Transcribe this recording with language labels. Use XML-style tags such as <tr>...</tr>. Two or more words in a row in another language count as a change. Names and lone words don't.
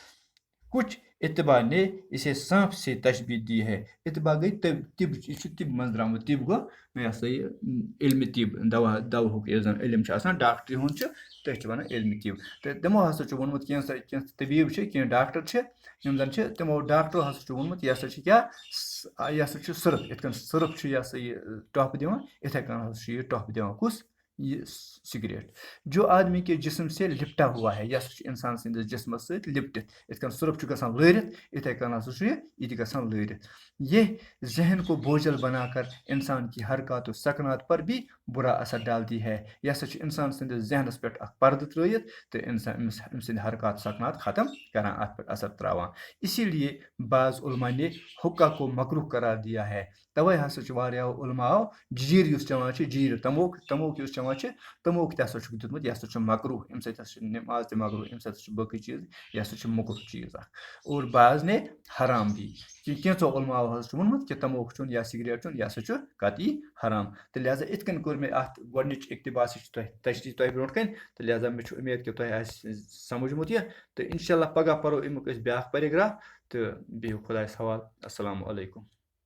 <ur>کچھ اتباع نے اسے سانپ سے تشبیح دی ہے</ur> <ks>اتباع گئی طب یہ چھُ طب منٛز درٛامُت طب گوٚو یہ ہسا یہِ علمِ طب دوہُک یُس زن علم چھُ آسان ڈاکٹری ہُنٛد چھُ تٔتھۍ چھِ ونان علمِ طب تہٕ تِمو ہسا چھُ ووٚنمُت کینٛہہ طبیٖب چھِ کینٛہہ ڈاکٹر چھِ یِم زن چھِ تِمو ڈاکٹرو ہسا چھُ ووٚنمُت یہِ ہسا چھِ کیٛاہ یہِ ہسا چھُ سرٕف یِتھ کٔنۍ سرٕف چھُ یہِ ہسا یہِ ٹۄپھ دِوان یِتھے کٔنۍ ہسا چھُ یہِ ٹۄپھ دِوان کُس</ks> <ur>یہ سگریٹ جو آدمی کے جسم سے لپٹا ہوا ہے</ur> <ks>یہ ہسا چھُ انسان سٕنٛدِس جسمس سۭتۍ لپٹِتھ یِتھ کٔنۍ سرٕف چھُ گژھان لٲرِتھ یِتھے کٔنۍ ہسا چھُ یہِ تہِ گژھان لٲرِتھ یہ</ks> <ur>ذہن کو بوجھل بنا کر انسان کی حرکات و سکنات پر بھی برا اثر ڈالتی ہے</ur> <ks>یہ ہسا چھُ انسان سٕنٛدِس ذہنس پٮ۪ٹھ اکھ پردٕ ترٲیِتھ تہٕ أمۍ سٕنٛدۍ حرکات سکنات ختم کران اتھ پٮ۪ٹھ اثر تراوان</ks> <ur>اسی لیے بعض علماء نے حقہ کو مکروہ قرار دیا ہے</ur> <ks>توے ہسا چھُ واریاہو علماو جیٖر یُس چٮ۪وان چھِ جیٖر تموک یُس چٮ۪وان چھِ تموک تہِ ہسا چھُکھ دیُتمُت یہِ ہسا چھُ مکروہ امہِ سۭتۍ ہسا چھُ نماز تہِ مکروہ امہِ سۭتۍ ہسا چھُ باقٕے چیٖز یہِ ہسا چھُ مکروہ چیٖز اکھ</ks> <ur>اور بعض نے حرام بھی</ur> <ks>کینٛژو علماو ہسا چھُ ووٚنمُت کہِ تموک چیوٚن یا سگریٹ چیوٚن یہِ ہسا چھُ قطعی حرام تہٕ لہذا یِتھ کٔنۍ کوٚر مےٚ اتھ گۄڈنِچ اقتباسٕچ تشریح تۄہہِ برونٛٹھ کَنۍ تہٕ لہذا مےٚ چھُ اُمید کہِ تۄہہِ آسہِ سمجھمُت یہِ تہٕ</ks> <ar>انشاء اللہ</ar> <ks>پگاہ پرو امیُک أسۍ بیاکھ پیراگراف تہٕ بِہِو خۄدایس حوالہٕ</ks> <ar>السلام علیکم</ar>